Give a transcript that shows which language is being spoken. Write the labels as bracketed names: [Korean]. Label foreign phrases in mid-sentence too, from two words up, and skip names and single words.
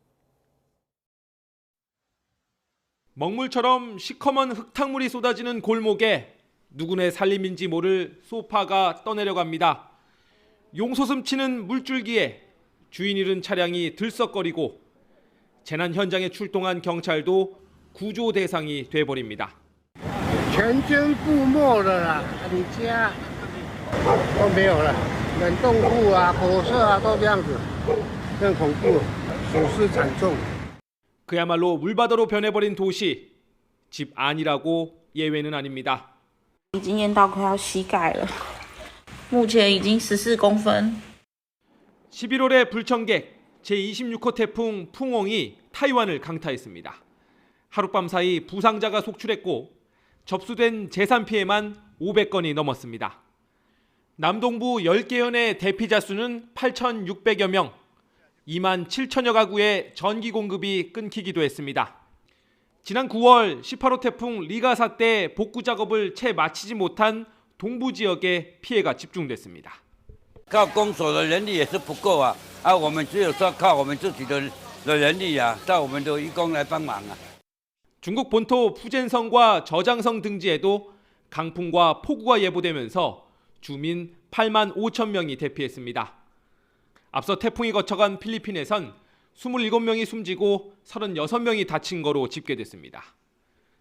[Korean] 먹물처럼 시커먼 흙탕물이 쏟아지는 골목에 누구네 살림인지 모를 소파가 떠내려갑니다. 용솟음 치는 물줄기에 주인 잃은 차량이 들썩거리고 재난 현장에 출동한 경찰도 구조 대상이 돼버립니다. [Chinese] 全军覆没了啦，你家都没有了，冷冻库啊、火车啊都这样子，更恐怖，损失惨重。 [Korean] 그야말로 물바다로 변해버린 도시, 집 안이라고 예외는 아닙니다. [Chinese] 已经淹到快要膝盖了，目前已经14公分。 [Korean] 11월의 불청객 제26호 태풍 풍엉이 타이완을 강타했습니다. 하룻밤 사이 부상자가 속출했고 접수된 재산 피해만 500건이 넘었습니다. 남동부 10개 현의 대피자 수는 8,600여 명, 2만 7천여 가구의 전기 공급이 끊기기도 했습니다. 지난 9월 18호 태풍 리가사 때 복구 작업을 채 마치지 못한 동부 지역에 피해가 집중됐습니다. [Chinese] 靠公所的人力也是不够啊，我们只有说靠我们自己的人力啊，叫我们的义工来帮忙啊。 [Korean] 중국 본토 푸젠성과 저장성 등지에도 강풍과 폭우가 예보되면서 주민 8만 5천 명이 대피했습니다. 앞서 태풍이 거쳐간 필리핀에선 27명이 숨지고 36명이 다친 거로 집계됐습니다.